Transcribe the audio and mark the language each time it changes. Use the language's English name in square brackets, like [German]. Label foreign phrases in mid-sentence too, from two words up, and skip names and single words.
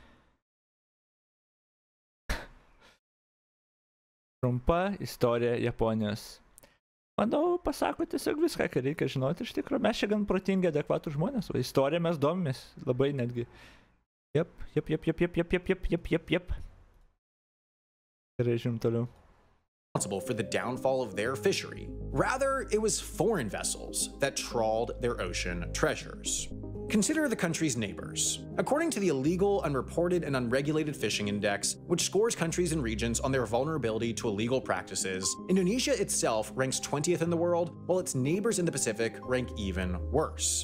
[Lithuanian] Trumpa istorija Japonijos. Manau, pasako tiesiog viską, ką reikia žinoti iš tikrųjų. Mes čia gan protingi, adekvatų žmonės, o istoriją mes domimės labai netgi. Jep. Gerai, žiūrim toliau. [English] For the downfall of their fishery. Rather, it was foreign vessels that trawled their ocean treasures. Consider the country's neighbors. According to the Illegal, Unreported, and Unregulated Fishing Index, which scores countries and regions on their vulnerability to illegal practices, Indonesia itself ranks 20th in the world, while its neighbors in the Pacific rank even worse.